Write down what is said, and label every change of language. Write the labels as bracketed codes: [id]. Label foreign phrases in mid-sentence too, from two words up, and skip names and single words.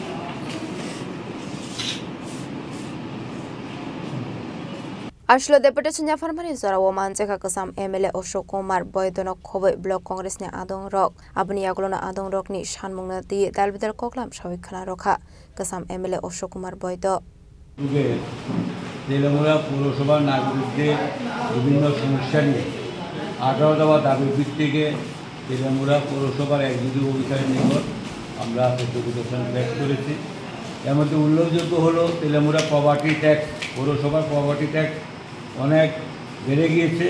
[trp] Ashlo Deputation ni Apharmani zora woman jeka kasam MLA Ashok Kumar Boydonok Khoboi Block Congress ni adung rok abni yaglona adung rok ni shan mungno tuyei dalbidal koklam shawik khana rokha kasam MLA Ashok Kumar Boydo [bn] তেলেমুরা পৌরসভার নাগরিকদের বিভিন্ন সমস্যা নিয়ে 18 দফা দাবির ভিত্তিতে তেলেমুরা পৌরসভার এক্সিকিউটিভ অফিসারের নিকট আমরা ডেপুটেশন প্রেস করেছি। এর মধ্যে উল্লেখযোগ্য হলো তেলেমুরা প্রপার্টি ট্যাক্স, পৌরসভার প্রপার্টি ট্যাক্স অনেক বেড়ে গিয়েছে।